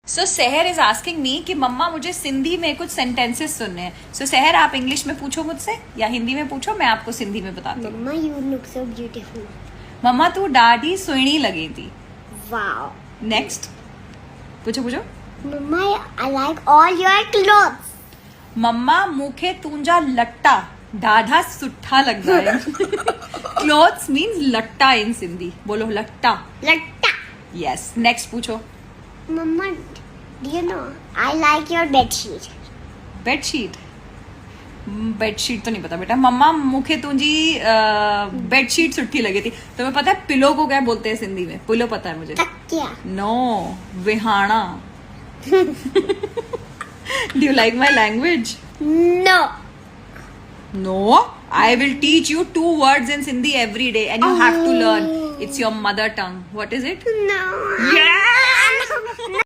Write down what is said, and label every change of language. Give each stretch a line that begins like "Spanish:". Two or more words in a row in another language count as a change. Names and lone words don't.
English: so Sahar is asking me
Hindi: कि मम्मा मुझे सिंधी में कुछ सेंटेंसेस सुनने हैं. सो सहर आप इंग्लिश में पूछो मुझसे या हिंदी में पूछो, मैं आपको सिंधी में बताती हूँ.
English: Mama, you look so beautiful.
Sindhi: मम्मा तू ॾाढी सुहिणी लगी थी.
English: Wow.
Hindi: नेक्स्ट पूछो पूछो.
English: Mama, I like all your clothes.
Sindhi: मम्मा मूंखे तुंहिंजा लट्टा ॾाढा सुठा लॻंदा आहिनि.
English: clothes means latta in Sindhi.
Hindi: बोलो लट्टा.
Sindhi: Latta.
Hindi: यस. नेक्स्ट पूछो.
English: Mama, do you know I like your bedsheet?
Hindi: बेडशीट. बेडशीट तो नहीं पता बेटा.
Sindhi: मम्मा मूंखे तुंहिंजी बेडशीट सुठी लगी थी.
Hindi: तुम्हें पता है पिलो को क्या बोलते हैं सिंधी में? पिलो पता है मुझे. Takya.
Sindhi: नो, विहाना.
English: Do you like my language? No. No. I will teach you 2 words in Sindhi every day and you have to learn. It's your mother tongue. What is it? No. Yeah.